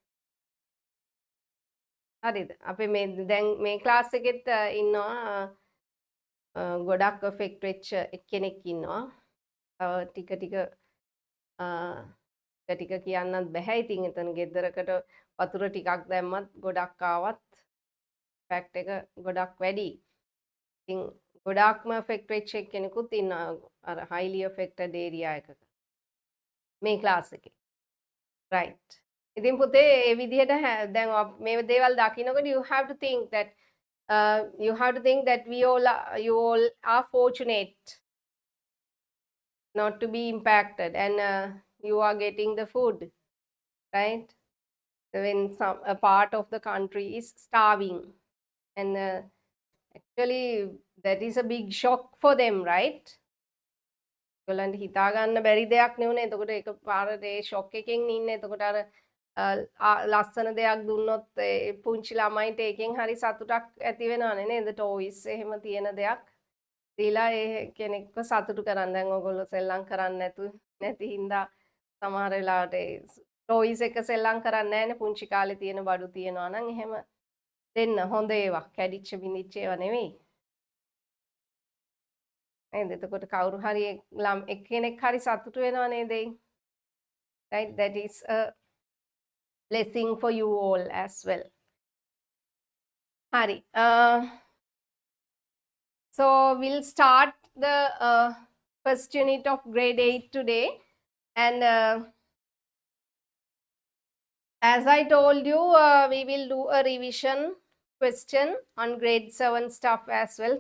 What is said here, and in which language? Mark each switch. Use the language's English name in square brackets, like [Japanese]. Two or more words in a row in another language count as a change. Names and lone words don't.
[Sinhala] හරිද? අපි මේ දැන් මේ ක්ලාස් එකෙත් ඉන්නවා ගොඩක් affect වෙච්ච එක්කෙනෙක් ඉන්නවා. ටික කියන්නත් බෑ. ඉතින් එතන ගෙදරකට වතුර ටිකක් දැම්මත් ගොඩක් ආවත් ෆැක්ට් එක ගොඩක් වැඩි. ඉතින් ගොඩාක්ම affect වෙච්ච කෙනෙකුත් ඉන්නවා අර [English] highly affected area [Sinhala] එකක මේ ක්ලාස් එකේ right ඉතින් පුතේ ඒ විදිහට දැන් මේ දේවල් දකින්නකොට [English] you have to think that you all are fortunate not to be impacted and you are getting the food right when a part of the country is starving and actually that is a big shock for them, right? [Sinhala] ඒගොල්ලන්ට හිතා ගන්න බැරි දෙයක් නෙවුනේ. එතකොට ඒක පාරට ඒ ෂොක් එකෙන් ඉන්නේ. එතකොට අර ලස්සන දෙයක් දුන්නොත් ඒ පුංචි ළමයිට ඒකෙන් හරි සතුටක් ඇති වෙනවනේ නේද? ටොයිස් එහෙම තියෙන දෙයක් දීලා ඒ කෙනෙක්ව සතුටු කරන්න. දැන් ඔයගොල්ලෝ සෙල්ලම් කරන්නේ නැති හින්දා සමහර වෙලාවට ඒ ටොයිස් එක සෙල්ලම් කරන්නේ නැහැනේ. පුංචි කාලේ තියෙන බඩු තියනවා නම් එහෙම දෙන්න. හොඳ ඒවා. කැඩිච්ච බිඳිච්ච ඒවා නෙවෙයි. නේද? එතකොට කවුරු හරි එක්කෙනෙක් හරි සතුටු වෙනව නේද? [English] Right? That is a blessing for you all as well. [Sinhala] Hari. [English] So we'll start the first unit of grade 8 today. And as I told you, we will do a revision question on grade 7 stuff as well.